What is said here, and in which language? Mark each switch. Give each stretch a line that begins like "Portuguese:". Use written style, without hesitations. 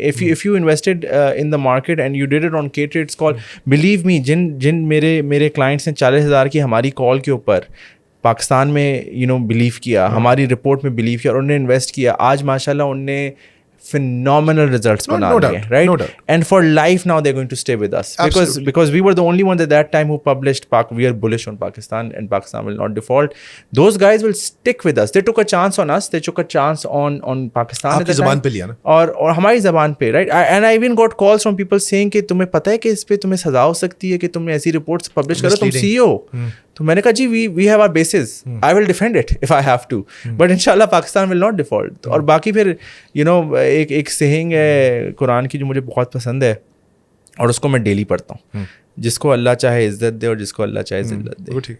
English: if you invested in the market and you did it on K-Trade's call, believe me,
Urdu: جن میرے clients نے 40,000 کی ہماری کال کے اوپر پاکستان میں بلیو کیا, ہماری رپورٹ میں بلیو کیا اور انہوں نے انویسٹ کیا, آج ماشاء اللہ ان نے phenomenal results بنا لیے, right?
English: And for life now they're going to stay with us because we were the only ones at that time who published we are bullish on Pakistan and Pakistan will not default. Those guys will stick with us. They took a chance on us, they took a chance on Pakistan.
Urdu: آپ کی زبان پہ لیا نا, اور ہماری زبان پہ, right?
English: And I even got calls from people saying
Urdu: کہ تمہیں پتہ ہے کہ اس پہ تمہیں سزا ہو سکتی ہے کہ تم نے ایسی رپورٹس پبلش کرو, تم CEO. تو میں نے کہا جی
English: We have our bases, I will defend it if I have to, but ان شاء اللہ Pakistan will not default.
Urdu: اور باقی پھر ایک سیئنگ ہے قرآن کی جو مجھے بہت پسند ہے اور اس کو میں ڈیلی پڑھتا ہوں, جس کو اللہ چاہے عزت دے اور جس کو اللہ چاہے ذلت دے.